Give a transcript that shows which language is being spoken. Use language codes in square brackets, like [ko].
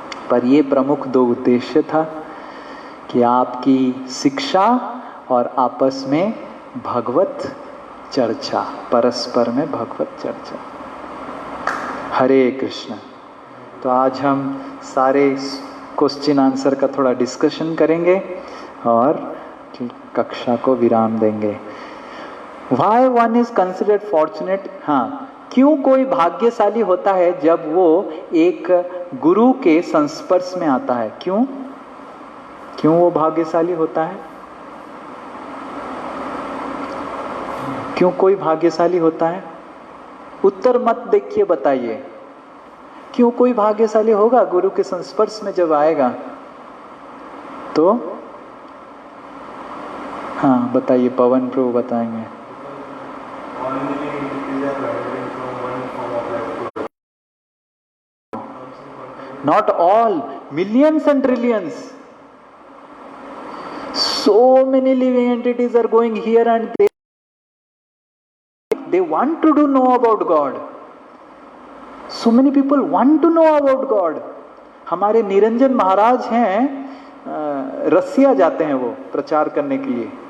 [hi] पर ये प्रमुख 2 उद्देश्य था कि आपकी शिक्षा और आपस में भगवत चर्चा, परस्पर में भगवत चर्चा। हरे कृष्ण। तो आज हम सारे क्वेश्चन आंसर का थोड़ा डिस्कशन करेंगे और कक्षा को विराम देंगे। [en] Why one is considered fortunate? [hi] हाँ, क्यों कोई भाग्यशाली होता है जब वो एक गुरु के संस्पर्श में आता है? क्यों वो भाग्यशाली होता है? क्यों कोई भाग्यशाली होता है? उत्तर मत देखिए, बताइए क्यों कोई भाग्यशाली होगा गुरु के संस्पर्श में जब आएगा? तो हाँ बताइए, पवन प्रभु बताएंगे। [en] Not all, millions and trillions. So many living entities are going here and there. They want to do know about God. So many people want to know about God. [hi] हमारे निरंजन महाराज हैं, रसिया जाते हैं वो प्रचार करने के लिए।